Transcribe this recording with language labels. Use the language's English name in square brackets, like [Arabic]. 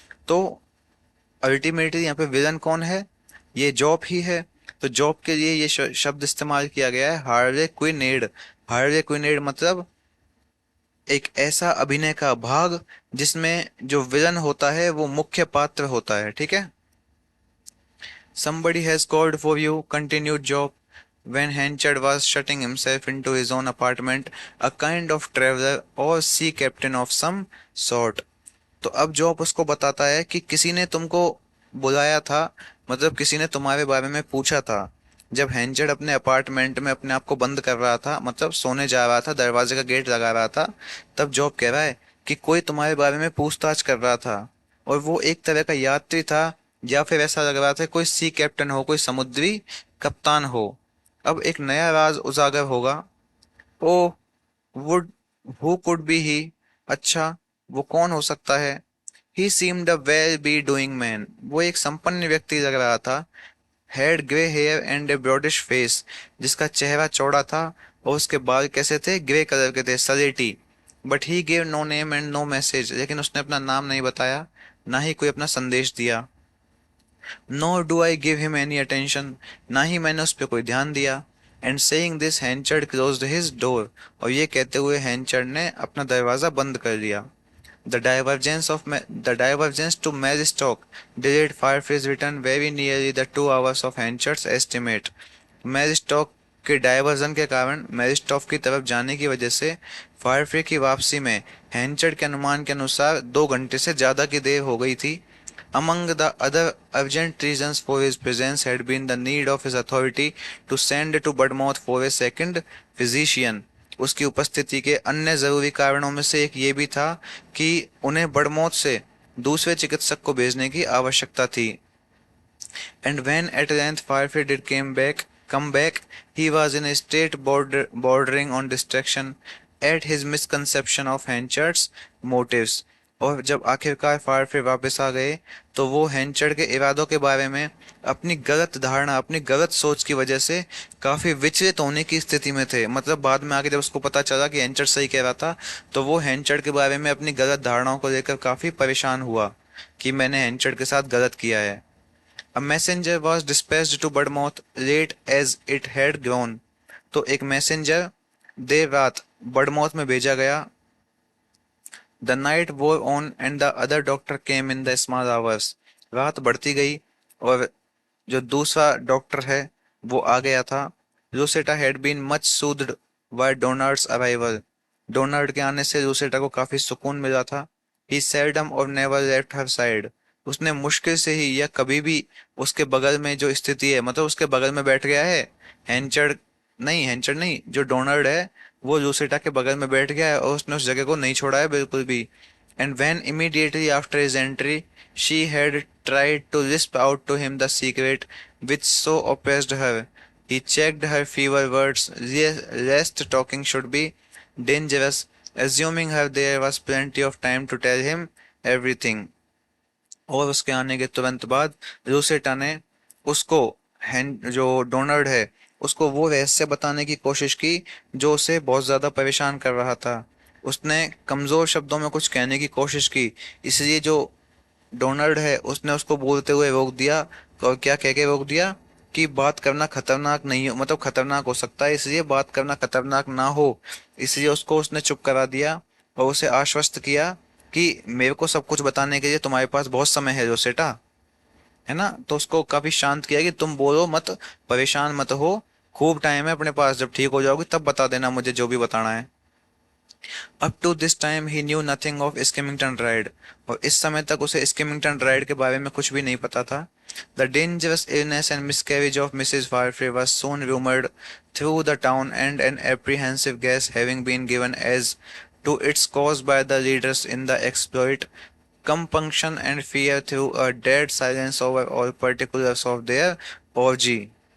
[Hindi] तो अल्टीमेटली यहाँ पे विलन कौन है? ये जॉब ही है। तो जॉब के लिए ये शब्द इस्तेमाल किया गया है, हार्ले क्विनेड। हार्ले क्विनेड मतलब एक ऐसा अभिनय का भाग जिसमें जो विलन होता है वो मुख्य पात्र होता है। ठीक है। [English] Somebody has called for you, continued Job, when Henchard was shutting himself into his own apartment, a kind of traveler or sea captain of some sort. [Hindi] तो अब जॉब उसको बताता है कि किसी ने तुमको बुलाया था, मतलब किसी ने तुम्हारे बारे में पूछा था। जब हैंचर्ड अपने अपार्टमेंट में अपने आप को बंद कर रहा था, मतलब सोने जा रहा था, दरवाजे का गेट लगा रहा था, तब जॉब कह रहा है कि कोई तुम्हारे बारे में पूछताछ कर रहा था, और वो एक तरह का यात्री था, या फिर ऐसा लग रहा था कोई सी कैप्टन हो, कोई समुद्री कप्तान हो। अब एक नया राज उजागर होगा। [English] Oh would who could be he? [Hindi] अच्छा, वो कौन हो सकता है? [English] He seemed a well be doing man. [Hindi] वो एक संपन्न व्यक्ति लग रहा था। [English] had grey hair and a broadish face, [Hindi] जिसका चेहरा चौड़ा था और उसके बाल कैसे थे? ग्रे कलर के थे, सलेटी। [English] but he gave no name and no message, [Hindi] लेकिन उसने अपना नाम नहीं बताया, ना ही कोई अपना संदेश दिया। [English] nor do I give him any attention, [Hindi] ना ही मैंने उस पर कोई ध्यान दिया। [English] and saying this Henchard closed his door, [Hindi] और ये कहते हुए हैंचर्ड ने अपना दरवाजा बंद कर दिया। [English] The divergence to Mazistock delayed Firefly's return very nearly the 2 hours of Henchard's estimate. [Hindi] मैजिस्टॉक के डायवर्जन के कारण मैजिस्टॉक की तरफ जाने की वजह से फायरफ्री की वापसी में हैंचर्ड के अनुमान के अनुसार 2 घंटे से ज़्यादा की देर हो गई थी। [English] Among the other urgent reasons for his presence had been the need of his authority to send to Budmouth for a second physician. [Hindi] उसकी उपस्थिति के अन्य जरूरी कारणों में से एक ये भी था कि उन्हें बड़मौत से दूसरे चिकित्सक को भेजने की आवश्यकता थी। [English] And when at length Firefly come back, he was in a state bordering on distraction at his misconception of Henchard's motives. [Hindi] और जब आखिरकार फायरफ्री वापस आ गए तो वो हैंचर्ड के इरादों के बारे में अपनी गलत धारणा, अपनी गलत सोच की वजह से काफी विचलित होने की स्थिति में थे। मतलब बाद में आके जब उसको पता चला कि हैंचर्ड सही कह रहा था तो वो हैंचर्ड के बारे में अपनी गलत धारणाओं को लेकर काफी परेशान हुआ कि मैंने हैंचर्ड के साथ गलत किया है। [English] A messenger was dispatched to Budmouth late as it had grown. [Hindi] तो एक मैसेंजर देर रात बड़मौत में भेजा गया। [English] The night wore on and the other doctor came in the small hours. [Hindi] रात बढ़ती गई और जो दूसरा डॉक्टर है वो आ गया था। [English] Rosetta had been much soothed by Donald's arrival. [Hindi] Donald के आने से रूसेटा को काफी सुकून मिला था। [English] He seldom or never left her side. [Hindi] उसने मुश्किल से ही या कभी भी उसके बगल में जो स्थिति है, मतलब उसके बगल में बैठ गया है। हैंचर्ड नहीं, जो डोनाल्ड है वो रूसेटा के बगल में बैठ गया है और उसने उस जगह को नहीं छोड़ा है बिल्कुल भी। [English] And when immediately after his entry she had tried to lisp out to him the secret which so oppressed her, he checked her fever words lest talking should be dangerous, assuming her there was plenty of time to tell him everything. [Hindi] और उसके आने के तुरंत बाद रूसेटा ने उसको जो Donald है उसको वो रहस्य बताने की कोशिश की जो उसे बहुत ज़्यादा परेशान कर रहा था। उसने कमज़ोर शब्दों में कुछ कहने की कोशिश की, इसलिए जो डोनाल्ड है उसने उसको बोलते हुए रोक दिया। और क्या कह के रोक दिया कि बात करना खतरनाक नहीं हो, मतलब खतरनाक हो सकता है, इसलिए बात करना खतरनाक ना हो, इसलिए उसको उसने चुप करा दिया और उसे आश्वस्त किया कि मेरे को सब कुछ बताने के लिए तुम्हारे पास बहुत समय है रोसेटा, है ना। तो उसको काफी शांत किया कि तुम बोलो मत, परेशान मत हो, खूब टाइम है अपने पास, जब ठीक हो जाओगे तब बता देना मुझे जो भी बताना है। [English] up to this time he knew nothing of Skimmington ride, [Hindi] और इस समय तक उसे स्किमिंगटन राइड के बारे में कुछ भी नहीं पता था। [English] The dangerous illness and miscarriage of Mrs Farfrae was soon rumored through the town and an apprehensive guess having been given as to its cause by the leaders in the exploit, compunction and fear through a dead silence over all particulars of their orgy.